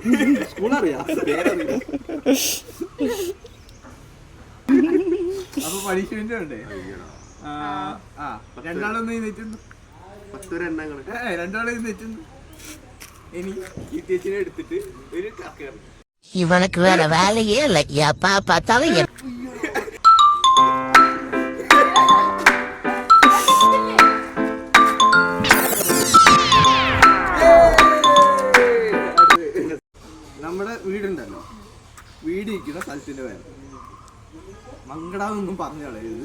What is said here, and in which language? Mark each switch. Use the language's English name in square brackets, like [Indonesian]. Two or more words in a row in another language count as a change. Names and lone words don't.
[Malayalam] സ്കൂൾ അറിയാം, പേരറിയില്ല. അപ്പൊ പണിഷ്മെന്റ് ഉണ്ടേ. രണ്ടാളൊന്നും നെറ്റുന്നു 10 വരെ എണ്ണങ്ങൾ. രണ്ടാളും നെറ്റുന്നു. ഇനി ഈ ചേച്ചിനെ എടുത്തിട്ട് ഒരു കക്കറി. [Tamil] இவனுக்கு வேற வேலையே இல்லை, எப்பா பார்த்தாலும் [Malayalam] നമ്മുടെ വീടുണ്ടല്ലോ, വീടിരിക്കുന്ന സ്ഥലത്തിന്റെ പേര് മങ്കടാന്നൊന്നും പറഞ്ഞു കളയരുത്.